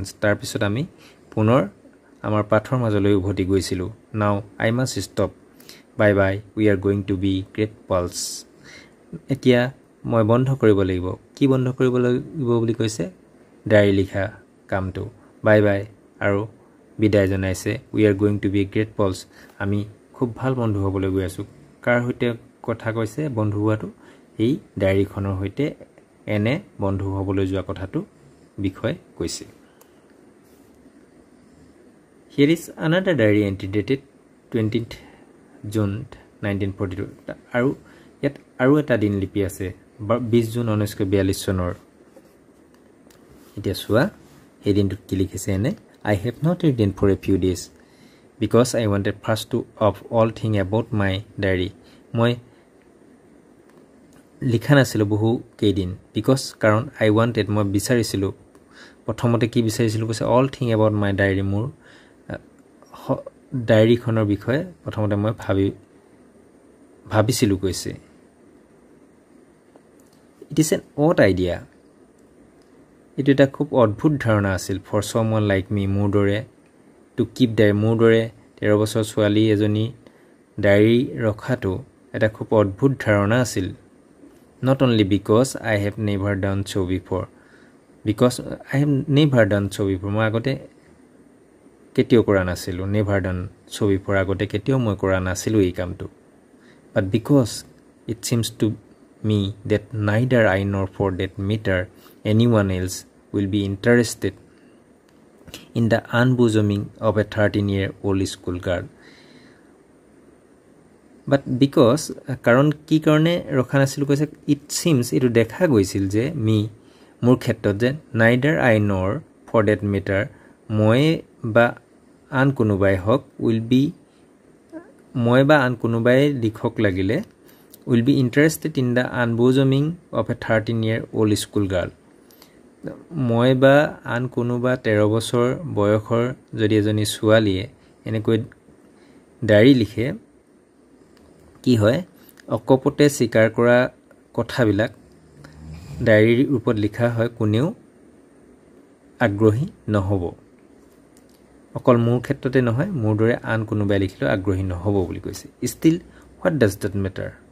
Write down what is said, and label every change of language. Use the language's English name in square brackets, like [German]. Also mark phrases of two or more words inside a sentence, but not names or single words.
[Assamese] তাৰপিছত আমি পুনৰ আমাৰ পাঠৰ মাজলৈ উভতি গৈছিলোঁ [English] now I must stop bye bye we are going to be great pals [Assamese] এতিয়া মই বন্ধ কৰিব লাগিব কি বন্ধ কৰিব লাগিব বুলি কৈছে ডায়েৰী লিখা কামটো [English] bye bye [Assamese] আৰু বিদায় জনাইছে [English] we are going to be great pals [Assamese] আমি খুব ভাল বন্ধু হ'বলৈ গৈ আছোঁ কাৰ সৈতে কথা কৈছে বন্ধু হোৱাটো এই ডায়েৰীখনৰ সৈতে এনে বন্ধু হ'বলৈ যোৱা কথাটো বিষয় কৈছে [English] Here is another diary entry dated 20th June 1942 [Assamese] আৰু ইয়াত আৰু এটা দিন লিপি আছে 20 জুন 1942 চনৰ এতিয়া চোৱা এই দিনটোত কি লিখিছে এনে [English] I have not written for a few days because I wanted first to of all thing about my diary মই [Assamese] লিখা নাছিলো বহু কেইদিন because কাৰণ [English] I wanted [Assamese] মই বিচাৰিছিলো প্ৰথমতে কি বিচাৰিছিলো কৈছে [English] all thing about my diary [Assamese] মোৰ ডায়েৰীখনৰ বিষয়ে প্ৰথমতে মই ভাবিছিলো কৈছে [English] It is an odd idea [Assamese] এটো এটা খুব অদ্ভুত ধাৰণা আছিল [English] for someone like me [Assamese] মোৰ দৰে [English] to keep diary [Assamese] মোৰ দৰে 13 বছৰ ছোৱালী এজনী ডায়েৰী ৰখাটো এটা খুব অদ্ভুত ধাৰণা আছিল [English] not only because I have never done so before [Assamese] মই আগতে কেতিয়াও কৰা নাছিলো [English] never done so before [Assamese] আগতে কেতিয়াও মই কৰা নাছিলো এই কামটো [English] but because it seems to me that neither I nor for that matter anyone else will be interested in the unbosoming of a 13-year-old school girl but because [Assamese] কাৰণ কি কাৰণে ৰখা নাছিলো কৈছে [English] it seems [Assamese] এটো দেখা গৈছিল যে মোৰ ক্ষেত্ৰত যে [English] neither I nor for that matter [Assamese] মই বা আন কোনোবাই হক মই বা আন কোনোবাই লিখক লাগিলে [English] will be interested in the unbosoming of a 13-year-old school girl [Assamese] মই বা আন কোনোবা 13 বছৰ বয়সৰ যদি এজনী ছোৱালীয়ে এনেকৈ ডায়েৰী লিখে কি হয় অকপতে স্বীকাৰ কৰা কথাবিলাক ডায়েৰীৰ ৰূপত লিখা হয় কোনেও আগ্ৰহী নহব অকল মোৰ ক্ষেত্ৰতে নহয় মোৰ দৰে আন কোনোবাই লিখিলেও আগ্ৰহী নহব বুলি কৈছে [English] still what does that matter